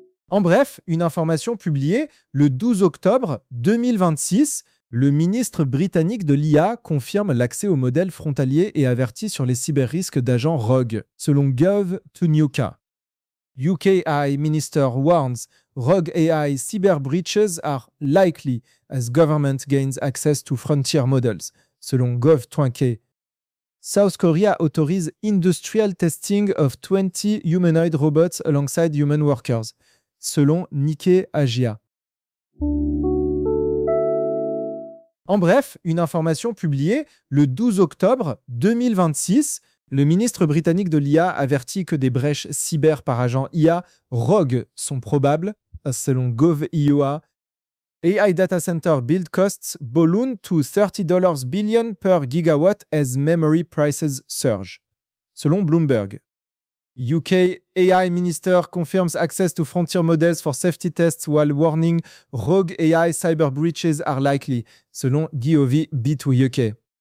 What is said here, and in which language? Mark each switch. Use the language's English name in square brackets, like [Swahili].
[French] En bref, une information publiée le 12 octobre 2026, le ministre britannique de l'IA confirme l'accès aux modèles frontaliers et avertit sur les cyber-risques d'agents rogues, selon Gov.UK. [English] UK AI Minister warns rogue AI cyber breaches are likely as government gains access to frontier models, [French] selon [English] Gov.UK. South Korea authorizes industrial testing of 20 humanoid robots alongside human workers, [French] selon [English] Nikkei Asia. [French] En bref, une information publiée le 12 octobre 2026, le ministre britannique de l'IA avertit que des brèches cyber par agents IA rogues sont probables, selon Gov.IOA. [English] AI data center build costs balloon to $30 billion per gigawatt as memory prices surge, [French] selon [English] Bloomberg. UK AI minister confirms access to frontier models for safety tests while warning rogue AI cyber breaches are likely, [French] selon [English] Gov.B2UK.